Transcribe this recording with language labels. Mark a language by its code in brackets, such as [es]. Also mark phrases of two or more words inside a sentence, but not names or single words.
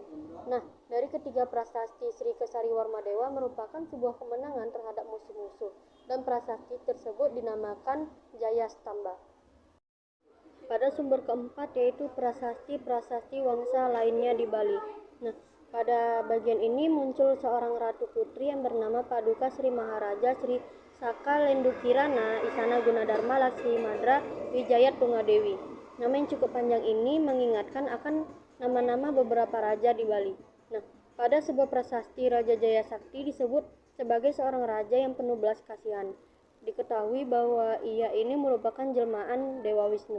[id] Nah, dari ketiga prasasti Sri Kesari Warmadewa merupakan sebuah kemenangan terhadap musuh-musuh, dan prasasti tersebut dinamakan Jaya Stamba. Pada sumber keempat yaitu prasasti Wangsa lainnya di Bali. Nah, pada bagian ini muncul seorang ratu putri yang bernama Paduka Sri Maharaja Sri Saka Lendukirana Isana Gunadarma Laksmi Madra Wijaya Tunggadewi. Nama yang cukup panjang ini mengingatkan akan nama-nama beberapa raja di Bali. Nah, pada sebuah prasasti Raja Jaya Sakti disebut sebagai seorang raja yang penuh belas kasihan. Diketahui bahwa ia ini merupakan jelmaan Dewa Wisnu.